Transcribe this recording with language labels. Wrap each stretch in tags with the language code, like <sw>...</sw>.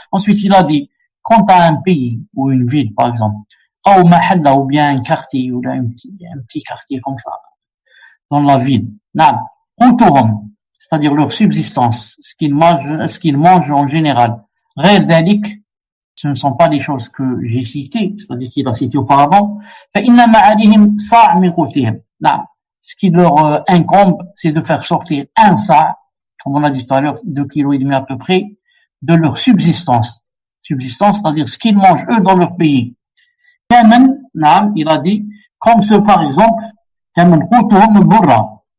<fr>Ensuite, il a dit, quant à un pays ou une ville, par exemple,</fr> <ar>أو محلة,</ar> <fr>ou bien un quartier, ou un petit quartier comme ça, dans la ville.</fr> <ar>نعم, قوتهم,</ar> <fr>c'est-à-dire leur subsistance, ce qu'ils mangent en général.</fr> <ar>غير ذلك,</ar> <fr>ce ne sont pas les choses que j'ai citées, c'est-à-dire qu'il a cité auparavant.</fr> <ar>فإنما عليهم صاع من قوتهم. نعم,</ar> <fr>ce qui leur incombe, c'est de faire sortir un sa', comme on a dit tout à l'heure, 2,5 kg à peu près, de leur subsistance. Subsistance, c'est-à-dire ce qu'ils mangent eux dans leur pays.</fr> <ar>كمن, نعم,</ar> <fr>il a dit, comme ceux par exemple,</fr> <ar>كمن قوتهم الذرة.</ar>